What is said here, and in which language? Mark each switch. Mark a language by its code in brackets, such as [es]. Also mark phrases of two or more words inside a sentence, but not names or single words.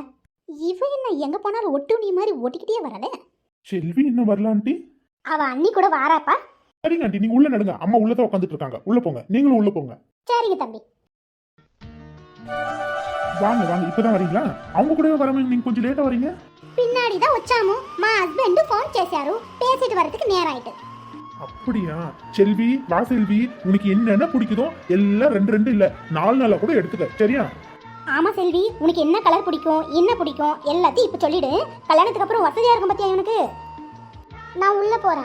[ta] இவ என்ன எங்க போனாலும் ஒட்டு நீ மாதிரி ஓட்டிக்கிட்டே வரல. செல்வி இன்னும் வரல ஆண்டி? அவ அண்ணி கூட வாராப்பா. சரிங்க ஆண்டி, நீங்க உள்ள நடுங்க, அம்மா உள்ளதான் உட்காந்துட்டு இருக்காங்க, உள்ள போங்க, நீங்களும் உள்ள போங்க. சரிங்க தம்பி. வாங்க இப்பதான் வரீங்களா? அவங்க கூடவே வரவங்க நீங்க கொஞ்சம் லேட்டா வரீங்க. பின்னாடி தான் [te] వచ్చాము. మా హస్బెండ్ ఫోన్ చేశారు, [ta] பேசிட்டு வரதுக்கு நேரம் ஆயிட்டு. அப்படியா? செல்வி, வா செல்வி, உனக்கு என்னென்ன பிடிக்குதோ எல்லாம் 2 இல்ல 4 கூட எடுத்துக்க, சரியா? ஆமா செல்வி, உனக்கு என்ன கலர் பிடிக்கும், என்ன பிடிக்கும் எல்லாத்தையும் இப்ப சொல்லிடு. கல்யாணத்துக்கு அப்புறம் வசதியா இருக்கும் பத்தியா எனக்கு. நான் உள்ள போறேன்.